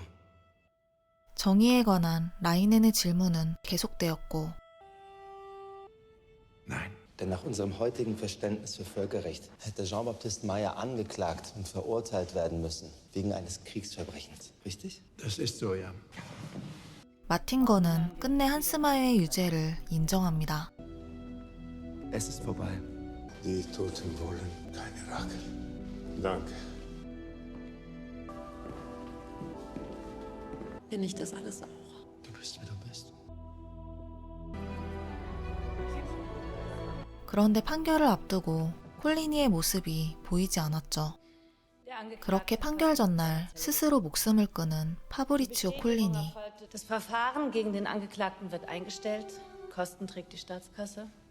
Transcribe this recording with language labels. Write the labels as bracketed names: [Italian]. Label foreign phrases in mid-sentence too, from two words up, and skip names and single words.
[Korean] 정의에 관한 라이넨의 질문은 계속되었고 [German] Nein. Denn nach unserem heutigen Verständnis für Völkerrecht hätte Jean-Baptiste Meyer angeklagt und verurteilt werden müssen wegen eines Kriegsverbrechens. Richtig? Das ist so, ja. [Korean] 마틴거는 끝내 한스마이어의 유죄를 인정합니다. [German] Es ist vorbei. Die Toten wollen keine Rache. Danke. Bin ich das alles auch? Du bist, wie du bist. [Korean] 그런데 판결을 앞두고 콜리니의 모습이 보이지 않았죠. 그렇게 판결 전날 스스로 목숨을 끊은 파브리치오 콜리니. [German] Das Verfahren gegen den Angeklagten wird eingestellt. Kosten trägt die Staatskasse.